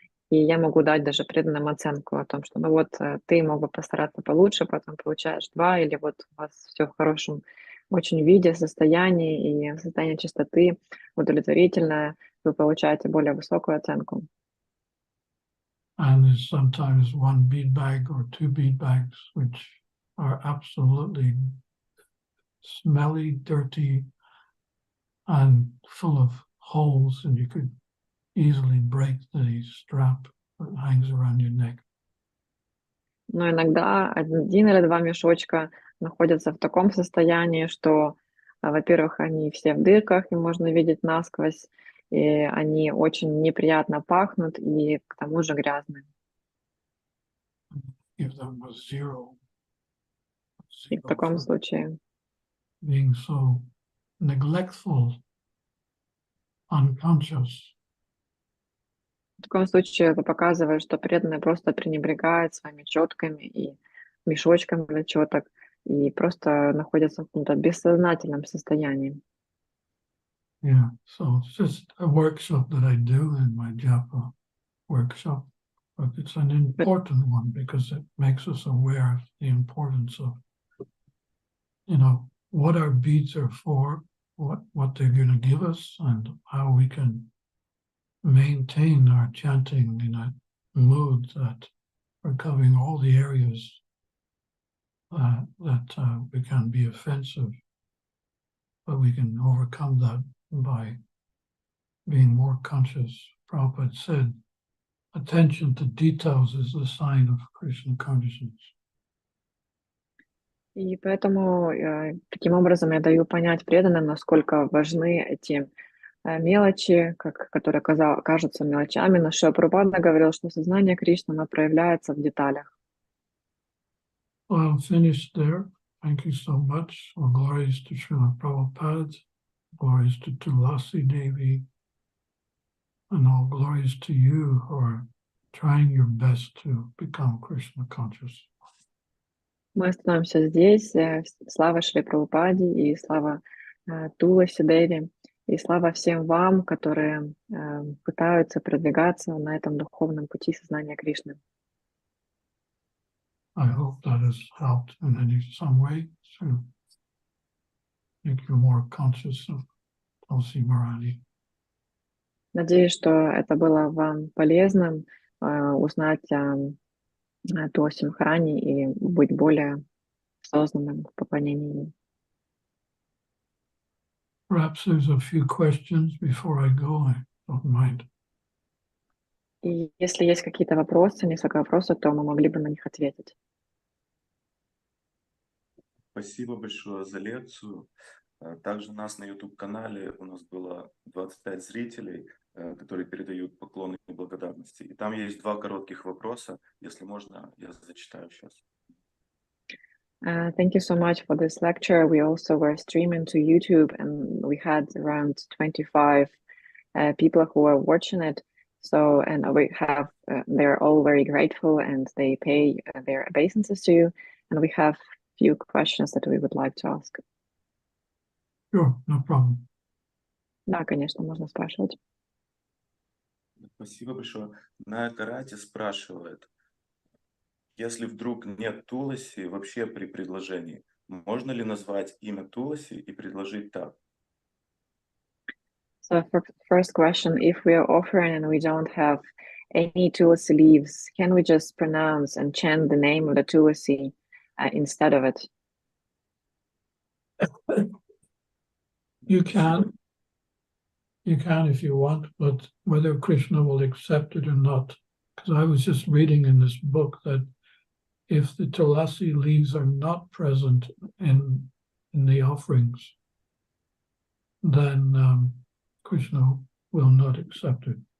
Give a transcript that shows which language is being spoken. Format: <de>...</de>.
<ru>И я могу дать даже преданным оценку о том, что ну вот ты мог бы постараться получше, потом получаешь 2, или вот у вас все в хорошем очень виде, состоянии, и состояние чистоты удовлетворительное, вы получаете более высокую оценку.</ru> <en>And there's sometimes 1 bead bag or 2 bead bags which are absolutely smelly, dirty, and full of holes, and you could easily break the strap that hangs around your neck.</en> <ru>Но иногда 1 или 2 мешочка находятся в таком состоянии, что, во-первых, они все в дырках, и можно видеть насквозь, и они очень неприятно пахнут, и к тому же грязные.</ru> <en>Give them a 0.</en> <ru>И в таком случае</ru> <en>Being so neglectful, unconscious.</en> <ru>В таком случае это показывает, что преданный просто пренебрегает своими четками и мешочками для четок, и просто находится в каком-то бессознательном состоянии.</ru> <en>Yeah, so it's just a workshop that I do in my japa workshop, but it's an important one because it makes us aware of the importance of, what our beads are for, what they're going to give us, and how we can maintain our chanting in a mood that we're covering all the areas that we can be offensive but we can overcome that by being more conscious. Prabhupada said, attention to details is the sign of Krishna consciousness.</en> <ru>И поэтому таким образом я даю понять преданным, насколько важны эти мелочи, которые кажутся мелочами. Но Шрила Прабхупада говорил, что сознание Кришны, оно проявляется в деталях.</ru> <en>Well, I'll finish there. Thank you so much. All glories to Srila Prabhupada, glories to Tulasi Devi, and all glories to you who are trying your best to become Krishna conscious.</en> <ru>Мы остановимся здесь. Слава Шри Прабхупаде и слава Туласи Деви, и слава всем вам, которые пытаются продвигаться на этом духовном пути сознания Кришны.</ru> <en>I hope that has helped in some way to make you more conscious of Tulsi Marani.</en> <ru>Надеюсь, что это было вам полезным узнать о Туласи Махарани и быть более осознанным в поклонении.</ru> <en>Perhaps there's a few questions before I go. I don't mind.</en> <ru>И если есть какие-то вопросы, несколько вопросов, то мы могли бы на них ответить. Спасибо большое за лекцию. Также у нас на YouTube-канале у нас было 25 зрителей, которые передают поклоны и благодарности. И там есть 2 коротких вопроса. Если можно, я зачитаю сейчас.</ru> <en>Thank you so much for this lecture. We also were streaming to YouTube, and we had around 25 people who were watching it. So, and we have, they're all very grateful, and they pay their obeisances to you. And we have few questions that we would like to ask. Sure, no problem.</en> <ru>Да, конечно, можно спрашивать. Спасибо большое. На Карате спрашивает, если вдруг нет Туласи вообще при предложении, можно ли назвать имя Туласи и предложить так?</ru> <en>So for first question, if we are offering and we don't have any Tulasi leaves, can we just pronounce and chant the name of the Tulasi instead of it? You can if you want, but whether Krishna will accept it or not, because I was just reading in this book that if the Tulasi leaves are not present in the offerings, then Krishna will not accept it.</en>